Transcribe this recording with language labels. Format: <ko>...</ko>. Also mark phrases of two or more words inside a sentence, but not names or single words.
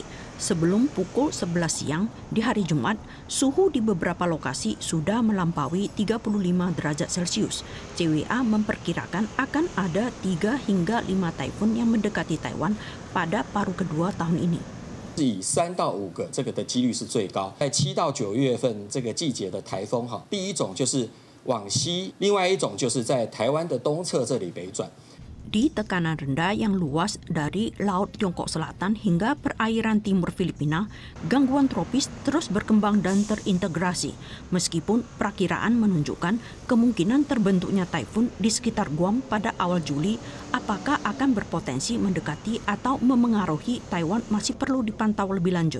<id>Sebelum pukul 11 siang di hari Jumat, suhu di beberapa lokasi sudah melampaui 35 derajat Celcius. CWA memperkirakan akan ada 3 hingga 5 taifun yang mendekati Taiwan pada paruh kedua tahun ini.</id> <zh>以3到5个这个的几率是最高。在7到9月份这个季节的台风哈，第一种就是往西，另外一种就是在台湾的东侧这里北转。</zh> <id>Di tekanan rendah yang luas dari Laut Tiongkok Selatan hingga perairan timur Filipina, gangguan tropis terus berkembang dan terintegrasi. Meskipun perakiraan menunjukkan kemungkinan terbentuknya taifun di sekitar Guam pada awal Juli, apakah akan berpotensi mendekati atau memengaruhi Taiwan masih perlu dipantau lebih lanjut.</id>